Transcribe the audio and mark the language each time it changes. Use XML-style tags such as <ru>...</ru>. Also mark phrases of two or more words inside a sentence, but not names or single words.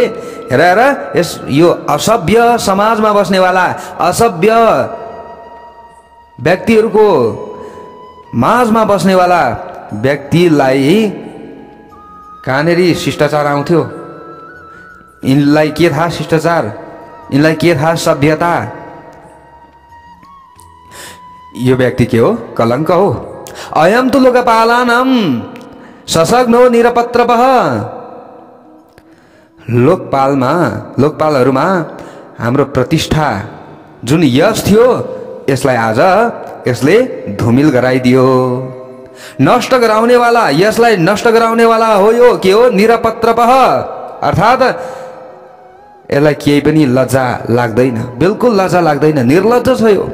<ne>हेर यो असभ्य समाजमा बस्नेवाला असभ्य व्यक्तिहरूको माझमा बस्नेवाला व्यक्तिलाई कहाँनेरि शिष्टाचार आउँथ्यो? यिनलाई के थाहा शिष्टाचार? यिनलाई के थाहा सभ्यता? यो व्यक्ति के हो? कलंक हो।</ne> <sa>अयम तु लोकपालानाम ससग्नो निरपत्रपः।</sa> <ne>लोकपालहरूमा हाम्रो प्रतिष्ठा जुन यश थियो, यसलाई आज यसले धुमिल गराइदियो। नष्ट गराउनेवाला, यसलाई नष्ट गराउनेवाला हो यो के हो? निरपत्रपः। अर्थात यसलाई केही पनि लज्जा लाग्दैन, बिल्कुल लज्जा लाग्दैन, निर्लज्ज छ यो।</ne>